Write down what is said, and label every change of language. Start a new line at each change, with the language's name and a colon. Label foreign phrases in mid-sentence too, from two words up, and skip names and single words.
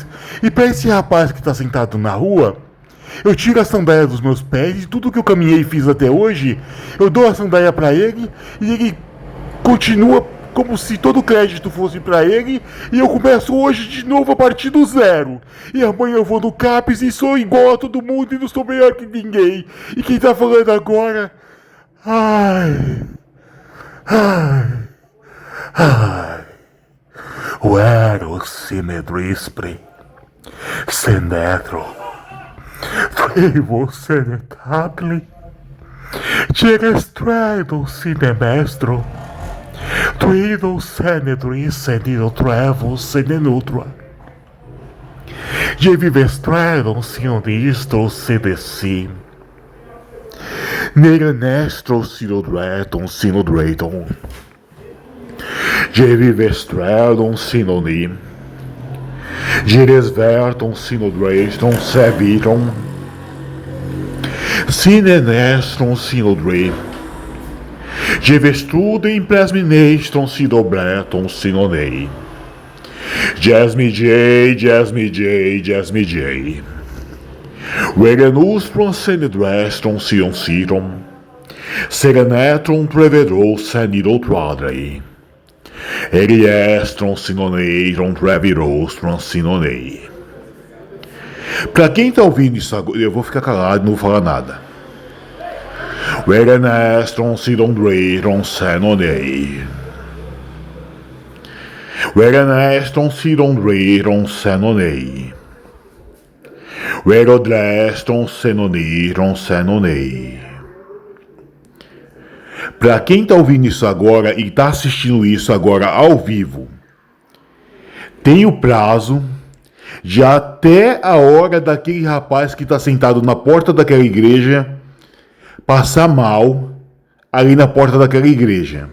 Portuguese: E para esse rapaz que está sentado na rua, eu tiro a sandália dos meus pés e tudo que eu caminhei e fiz até hoje, eu dou a sandália para ele e ele continua como se todo o crédito fosse para ele, e eu começo hoje de novo a partir do zero. E amanhã eu vou no CAPES e sou igual a todo mundo e não sou melhor que ninguém. E quem tá falando agora... O Eros Sinedrispre Senetro Trevo Senetacli Gerestredo Sinemestro Tuido Senedri Senido Trevo Senenutra De vivestredum sinistro sedeci Neranestro sinodretum sinodretum De vivestredum sinonim Gires verton sinodreston seviton. Sine nestron sinodre. Gevestudem plasminestron sinobreton sinonei. Jasmijei, jasmijei, jasmijei. Regenustron senidrestron sion siron. Serenetron trevedro senidol tradrei. Eriestron sinoneiron trevirostron sinonei. Pra quem tá ouvindo isso agora, eu vou ficar calado e não vou falar nada. Regenestron sinondreiron senonei. Regenestron sinondreiron senonei. Rerodreston senoniron senonei. Pra quem tá ouvindo isso agora e tá assistindo isso agora ao vivo, tem o prazo de até a hora daquele rapaz que tá sentado na porta daquela igreja passar mal ali na porta daquela igreja.